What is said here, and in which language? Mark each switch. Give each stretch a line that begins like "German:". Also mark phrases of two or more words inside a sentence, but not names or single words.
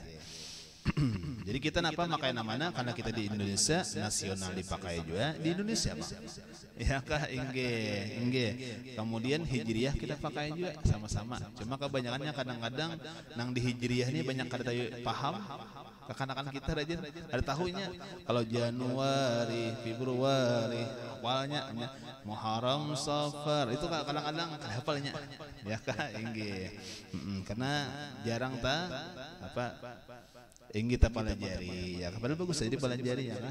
Banjar: Jadi kita napa pakai namanya karena kita di Indonesia, nasional dipakai juga di Indonesia, Pak. Ya kah inggih. Kemudian hijriah kita pakai juga sama-sama. Cuma kebanyakannya kadang-kadang nang di hijriah ini banyak kada paham. Kekanakan kita rajin ada tahunya.
Indonesian: Kalau Januari, Februari, awalnya Muharram, Safar itu kadang-kadang hafalnya.
Banjar: Ya kah inggih. Karena jarang inggih tak pelajari ya. Padahal bagus jadi pelajari ya kah.